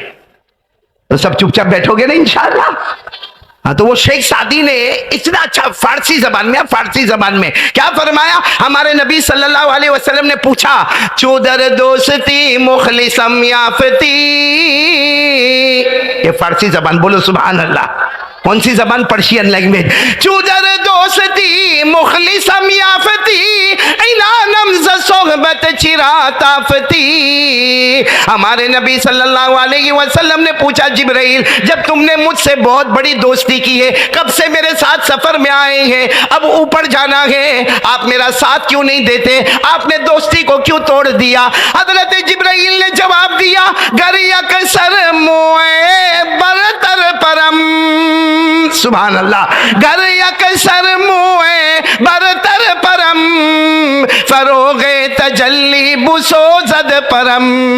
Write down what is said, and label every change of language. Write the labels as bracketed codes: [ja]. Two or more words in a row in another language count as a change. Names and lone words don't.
[ur] تو سب چپ چاپ بیٹھوگے نا ان شاء اللہ۔ ہاں، تو وہ شیخ سعدی نے اتنا اچھا فارسی زبان میں کیا فرمایا? ہمارے نبی [ar] صلى الله عليه وسلم [ur] نے پوچھا, [fa] چو در دوستی مخلصم یافتی, [ur] یہ فارسی زبان، بولو [ar] سبحان الله. [ur] کون سی زبان? [en] Persian language. [fa] چو در دوستی مخلصم یافتی، عنانم ز صحبت چرا تافتی. [ur] ہمارے نبی [ar] صلى الله عليه وسلم [ur] نے پوچھا، جبرائیل، جب تم نے مجھ سے بہت بڑی دوستی کی ہے، کب سے میرے ساتھ سفر میں آئے ہیں، اب اوپر جانا ہے، آپ میرا ساتھ کیوں نہیں دیتے? آپ نے دوستی کو کیوں توڑ دیا؟ حضرت جبرائیل نے جواب دیا, [fa] اگر یک سر موی برتر پرم, [ar] سبحان الله, [fa] اگر یک سر موی برتر پرم، فروغ تجلی بسوزد پرم.